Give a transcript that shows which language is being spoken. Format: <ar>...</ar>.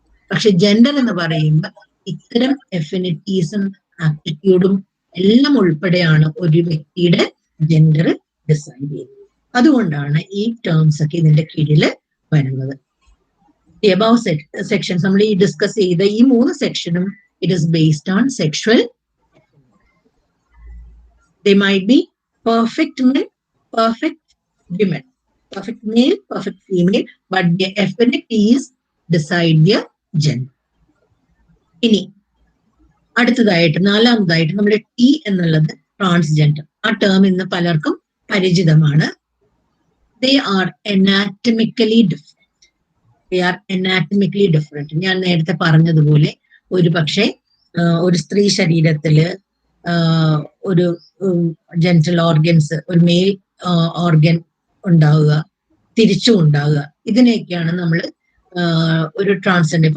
<ml>പക്ഷെ ജെൻഡർ എന്ന് പറയുമ്പോൾ ഇത്തരം എഫിനിറ്റീസും ആപ്റ്റിറ്റ്യൂഡും എല്ലാം ഉൾപ്പെടെയാണ് ഒരു വ്യക്തിയുടെ ജെൻഡർ ഡിസൈഡ് ചെയ്യുന്നത്. അതുകൊണ്ടാണ് ഈ ടേംസ് ഒക്കെ ഇതിന്റെ കീഴിൽ വരുന്നത്. എബവ് സെക്ഷൻസ് നമ്മൾ ഈ ഡിസ്കസ് ചെയ്ത ഈ 3 സെക്ഷനും it is based on sexual.</ml> <en>They might be perfect men, perfect women, perfect male, perfect female, but the affinities decide their gender.</en> <ml>ഇനി അടുത്തതായിട്ട് 4ാമതായിട്ട് നമ്മുടെ T എന്നുള്ളത് ട്രാൻസ്ജെൻഡർ. ആ ടേം ഇന്ന് പലർക്കും പരിചിതമാണ്.</ml> <en>They are anatomically different. They are anatomically different.</en> <ml>ഞാൻ നേരത്തെ പറഞ്ഞതുപോലെ ഒരു പക്ഷേ ഒരു സ്ത്രീ ശരീരത്തില് ഒരു ജെനിറ്റൽ ഓർഗൻസ്, ഒരു മെയിൽ ഓർഗൻ ഉണ്ടാവുക, തിരിച്ചും ഉണ്ടാവുക, ഇതിനെയൊക്കെയാണ് നമ്മൾ ഒരു ട്രാൻസ്ജെൻഡർ.</ml>